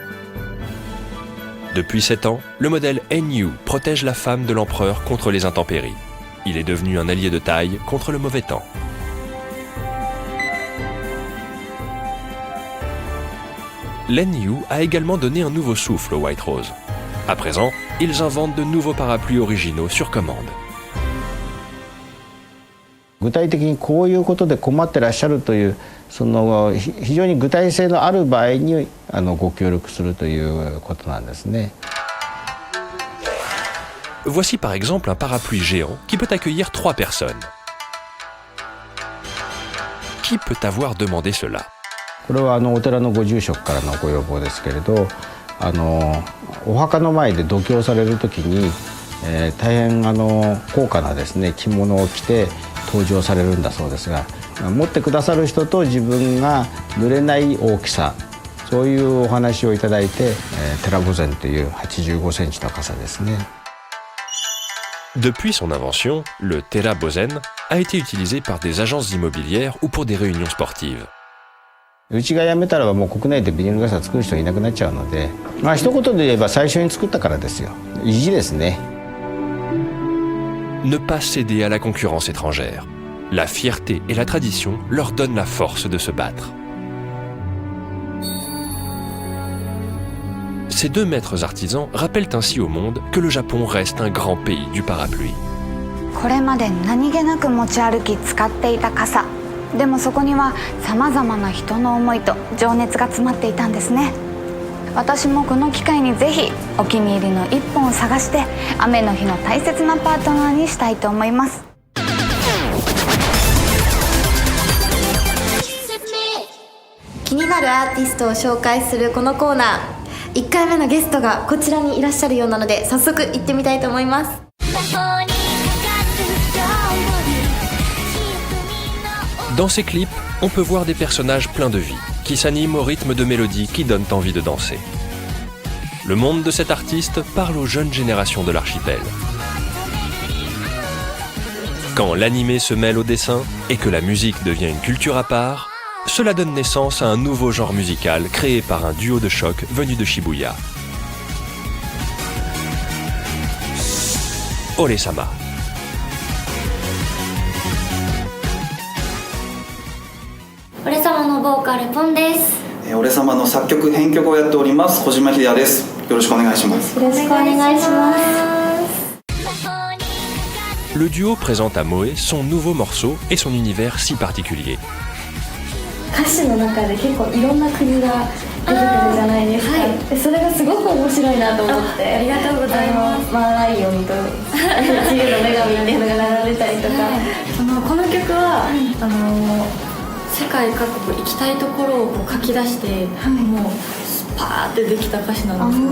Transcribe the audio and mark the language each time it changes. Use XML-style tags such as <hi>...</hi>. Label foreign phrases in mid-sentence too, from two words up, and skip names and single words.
<fr>Depuis 7 ans, le modèle NU protège la femme de l'empereur contre les intempéries. Il est devenu un allié de taille contre le mauvais temps. L'NU a également donné un nouveau souffle au White Rose. À présent, ils inventent de nouveaux parapluies originaux sur commande.</fr> <ja>具体的にこういうことで困ってらっしゃるというその非常に具体性のある場合にご協力するということなんですね。</ja> <fr>Voici par exemple un parapluie géant qui peut accueillir 3 personnes. Qui peut avoir demandé cela?</fr> <ja>これはお寺のご住職からのご要望ですけれど、お墓の前で読経される時に、大変高価なですね着物を着て登場されるんだそうですが、持ってくださる人と自分が濡れない大きさ、そういうお話をいただいて、テラボゼンという85センチの傘ですね。</ja> <fr>Depuis son invention, le Tera Bozen a été utilisé par des agences immobilières ou pour des réunions sportives.</fr> <ja>うちが辞めたらもう国内でビニール傘作る人いなくなっちゃうので、一言で言えば最初に作ったからですよ。意地ですね。</ja> <fr>Ne pas céder à la concurrence étrangère. La fierté et la tradition leur donnent la force de se battre. Ces 2 maîtres artisans rappellent ainsi au monde que le Japon reste un grand pays du parapluie.</fr> <ja>これまで何気なく持ち歩き使っていた傘、でもそこにはさまざまな人の思いと情熱が詰まっていたんですね。私もこの機会にぜひお気に入りの一本を探して雨の日の大切なパートナーにしたいと思います。気になるアーティストを紹介するこのコーナー、1回目のゲストがこちらにいらっしゃるようなので早速行ってみたいと思います。</ja> <fr>Dans ces clips, on peut voir des personnages pleins de vie, qui s'animent au rythme de mélodies qui donnent envie de danser. Le monde de cet artiste parle aux jeunes générations de l'archipel. Quand l'animé se mêle au dessin et que la musique devient une culture à part, cela donne naissance à un nouveau genre musical créé par un duo de choc venu de Shibuya.</fr> <ja>Ore-sama. 俺様のボーカルポンです。俺様の作曲編曲をやっております小島秀也です。よろしくお願いします。よろしくお願いします。</ja> <fr>Le duo présente à Moe son nouveau morceau et son univers si particulier.</fr> <ja>歌詞の中で結構いろんな国が出てくるじゃないですか、はい、それがすごく面白いなと思って。ありがとうございます。マーライオンと自由の女神っていうのが並んでたりとか、この曲は、世界各国行きたいところをこう書き出して、もうパーってできた歌詞なんですよ。</ja>